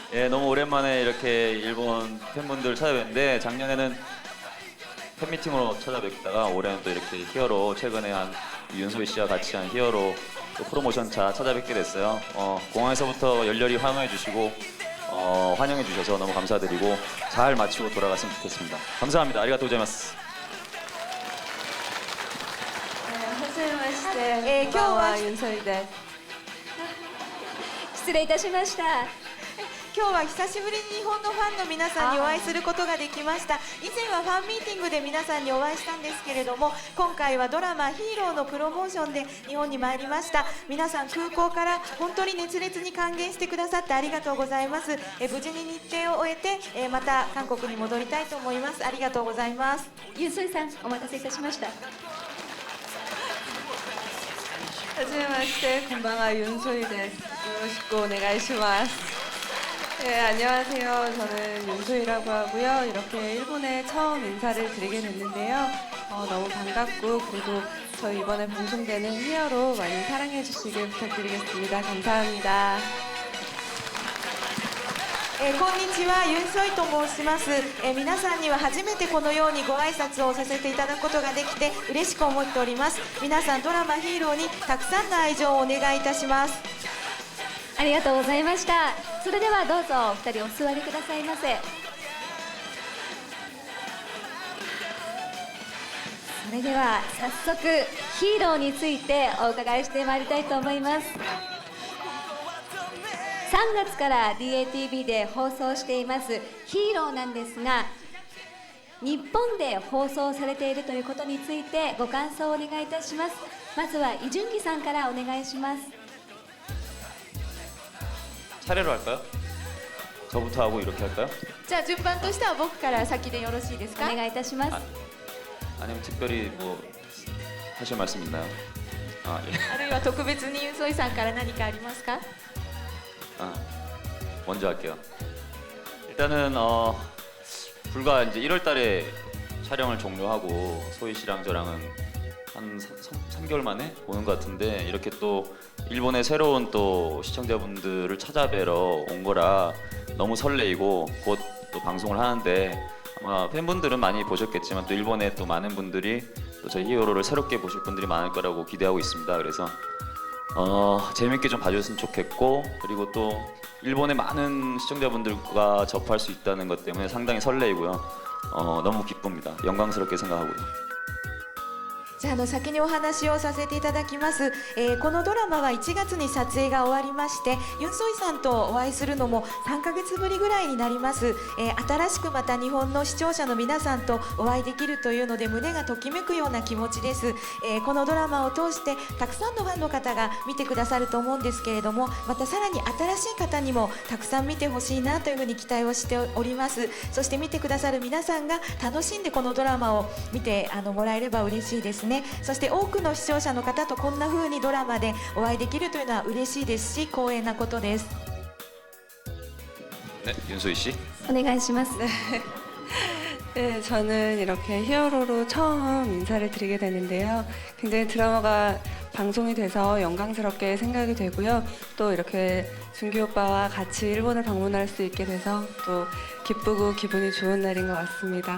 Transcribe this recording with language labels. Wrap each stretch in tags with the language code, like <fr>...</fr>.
<ko>너무 오랜만에 이렇게 일본 팬분들 찾아뵙는데, 작년에는 팬미팅으로 찾아뵙다가 올해는 또 이렇게 히어로, 최근에 한 윤소희 씨와 같이 한 히어로 또 프로모션차 찾아뵙게 됐어요. 공항에서부터 열렬히 환호해 주시고 환영해 주셔서 너무 감사드리고 잘 마치고 돌아갔으면 좋겠습니다. 감사합니다.</ko> <ja>아리가또 고자이마스. はじめまして、今日はユンソイです。失礼いたしました。今日は久しぶりに日本のファンの皆さんにお会いすることができました。以前はファンミーティングで皆さんにお会いしたんですけれども、今回はドラマ「ヒーロー」のプロモーションで日本に参りました。皆さん空港から本当に熱烈に歓迎してくださってありがとうございます。無事に日程を終えて、また韓国に戻りたいと思います。ありがとうございます。ユン・ソイさん、お待たせいたしました。はじめまして、こんばんは、ユン・ソイです。よろしくお願いします。</ja> <ko>안녕하세요. 저는 윤소희라고 하고요. 이렇게 일본에 처음 인사를 드리게 됐는데요. 너무 반갑고, 그리고 저희 이번에 방송되는 히어로 많이 사랑해 주시길 부탁드리겠습니다. 감사합니다.</ko> <ja>こんにちは、ユン・ソイと申します。皆さんには初めてこのようにご挨拶をさせていただくことができて嬉しく思っております。皆さん、ドラマ「ヒーロー」にたくさんの愛情をお願いいたします。ありがとうございました。それではどうぞお二人お座りくださいませ。さそれでは早速ヒーローについてお伺いしてまいりたいと思います。 3月から DATV で放送していますヒーローなんですが、日本で放送されているということについてご感想をお願いいたします。まずはイ・ジュンギさんからお願いします。</ja> <ko>차례로 할까요? 저부터 하고 이렇게 할까요?</ko> <ja>じゃあ順番としては僕から先でよろしいですおか？願いいたします。</ja> <ko>아니면 특별히 뭐 하실 말씀 있나요? 아, 예.</ko> <ja>あるいは特別にユンソイさんから何かありますか？</ja> <ko>아, 먼저 할게요. 일단은 불과 이제 1월 달에 촬영을 종료하고 소희 씨랑 저랑은 한 3개월 만에 보는 것 같은데, 이렇게 또 일본의 새로운 또 시청자분들을 찾아뵈러 온 거라 너무 설레이고, 곧 또 방송을 하는데 아마 팬분들은 많이 보셨겠지만 또 일본의 또 많은 분들이 또 저희 히어로를 새롭게 보실 분들이 많을 거라고 기대하고 있습니다. 그래서 재밌게 좀 봐주셨으면 좋겠고, 그리고 또 일본의 많은 시청자분들과 접할 수 있다는 것 때문에 상당히 설레이고요. 너무 기쁩니다. 영광스럽게 생각하고요.</ko> <ja>じゃあ先にお話をさせていただきます、このドラマは1月に撮影が終わりまして、ユン・ソイさんとお会いするのも3ヶ月ぶりぐらいになります、新しくまた日本の視聴者の皆さんとお会いできるというので胸がときめくような気持ちです、このドラマを通してたくさんのファンの方が見てくださると思うんですけれども、またさらに新しい方にもたくさん見てほしいなというふうに期待をしております。そして見てくださる皆さんが楽しんでこのドラマを見てもらえれば嬉しいですね。そして多くの視聴者の方とこんな風にドラマでお会いできるというのは嬉しいですし、光栄なことです。</ja> <ko>네, 윤소희 씨.</ko> <ja>お願いします。</ja> <ko>네, 저는 이렇게 히어로로 처음 인사를 드리게 되는데요. 굉장히 드라마가 방송이 돼서 영광스럽게 생각이 되고요. 또 이렇게 준기 오빠와 같이 일본을 방문할 수 있게 돼서 또 기쁘고 기분이 좋은 날인 것 같습니다.</ko>